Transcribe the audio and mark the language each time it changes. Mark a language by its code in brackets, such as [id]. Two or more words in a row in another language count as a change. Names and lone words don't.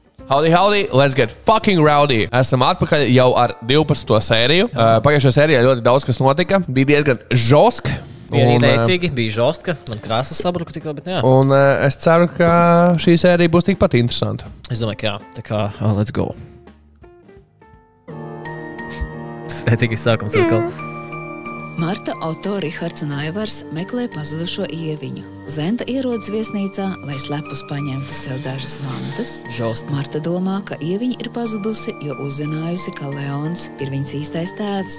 [en] Howdy, howdy, let's get fucking rowdy. [lv] Esam atpakaļ jau ar 12. sēriju. Pagājušajā sērijā ļoti daudz kas notika. Bija diezgan žosk. Bija arī teicīgi, bija žostka. Man krāsas sabruka tikko, bet jā. Un es ceru, ka šī sērija būs tikpat interesanta. Es domāju, ka jā. Tā kā, [en] let's go. [lv] Teicīgi sākums atkal. Marta, Otto, Rihards un Aivars meklē pazudušo Ieviņu. Zenta ierodas viesnīcā, lai slepus paņemtu sev dažas mantas. Žost. Marta domā, ka Ieviņa ir pazudusi, jo uzzinājusi, ka Leons ir viņas īstais tēvs.